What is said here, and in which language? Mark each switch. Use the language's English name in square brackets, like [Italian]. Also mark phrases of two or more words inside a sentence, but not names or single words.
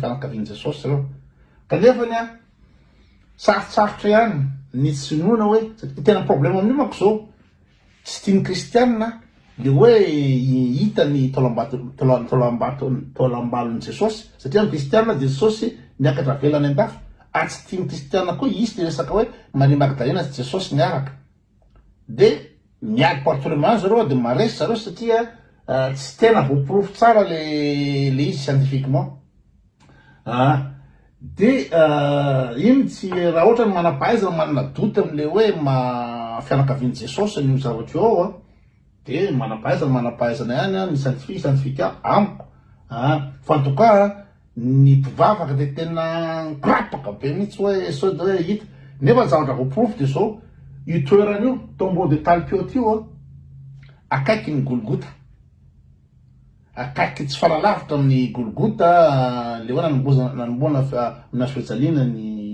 [Malagasy] fianakavian'i Jesosy reo kanefany sarotsarotra ihany ny tsinoana hoe tena problème amin'io manko zao tsy tiany kristianina le hoe hita ny taolambalon'i Jesosy satria ny kristianina de Jesosy niakatra velany an-dafy ary tsy tiany kristianina koa izy resaka hoe Marie Magdalena sy Jesosy niaraka de miady partolement zareo de maresy zareo satria tsy tena voaporofo tsara le izy scientifiquement de ino tsy raha ohatra ny manam-pahaizana manana doute am'le hoe fianakavian'i Jesosy ny zavatra eo de manam-pahaizana ihany ny scientifique amiko fa [French] en tout cas [Malagasy] ny mpivavaka de tena krapaka be mihitsy hoe sao de hoe hita nefa ny zavatra voaporofo de zao io toeran'io tombeau de Talpiot io akaiky ny Golgota akaiky tsy faralavitra amin'ny Golgota le hoe nanomboana nasofijaliana ny